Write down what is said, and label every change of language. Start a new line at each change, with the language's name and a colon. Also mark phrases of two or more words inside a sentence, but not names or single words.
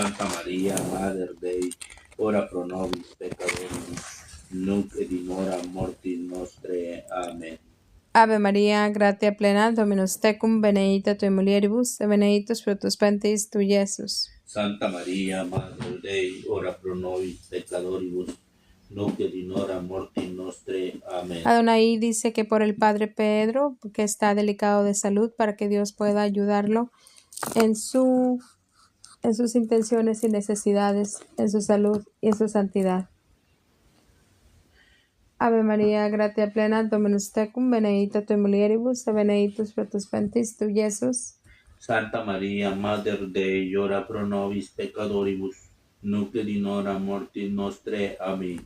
Latin: Santa Maria, Mater Dei, ora pro nobis peccatoribus, nunc et in hora mortis nostre. Amen. Ave María, gratia plena, Dominus tecum, benedicta tui mulieribus, et benedictus fructus ventris tui, Iesus. Santa Maria, Mater Dei, ora pro nobis peccatoribus, nunc et in hora mortis nostre. Amén.
Spanish: Adonai dice que por el Padre Pedro, que está delicado de salud, para que Dios pueda ayudarlo en sus intenciones y necesidades, en su salud y en su santidad.
Latin: Ave María, gratia plena, Dominus tecum, benedicta tui mulieribus, et benedictus fructus ventris tui, Iesus. Santa Maria, Mater Dei, ora pro nobis peccatoribus, nunc et in hora mortis nostre. Amén.